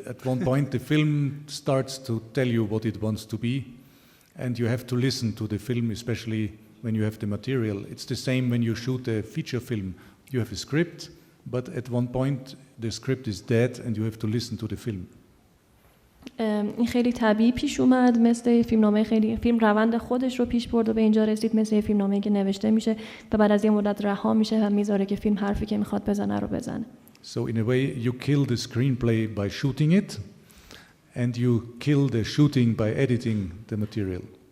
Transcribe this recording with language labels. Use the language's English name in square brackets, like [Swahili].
[English] At one point the film starts to tell you what it wants to be, and you have to listen to the film, especially when you have the material. It's the same when you shoot a feature film. You have a script, but at one point the script is dead and you have to listen to the film. [Persian] این خیلی طبیعی پیش اومد، مثل فیلمنامه فیلم روند خودش رو پیش برد و به اینجا رسید، مثل فیلمنامه‌ای که نوشته میشه و بعد از یه مدت رها میشه و میذاره که فیلم حرفی که میخواد بزنه رو بزنه. [English] So in a way you kill the screenplay by shooting it and you kill the shooting by editing the material.